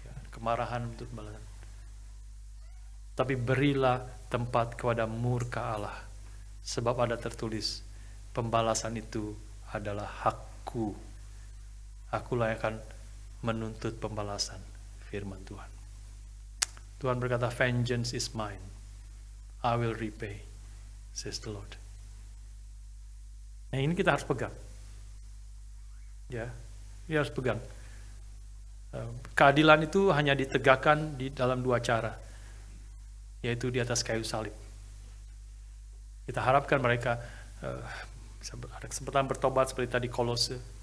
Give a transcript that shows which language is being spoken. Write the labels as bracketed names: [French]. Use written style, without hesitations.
[Indonesian] Kemarahan untuk pembalasan. Tapi berilah tempat kepada murka Allah. Sebab ada tertulis, pembalasan itu adalah hakku. Akulah yang akan menuntut pembalasan, firman Tuhan. Tuhan berkata, [English] vengeance is mine, I will repay, says the Lord. [Indonesian] Nah, ini kita harus pegang. Ya, kita harus pegang. Keadilan itu hanya ditegakkan di dalam dua cara, yaitu di atas kayu salib. Kita harapkan mereka ada kesempatan bertobat seperti tadi Kolose.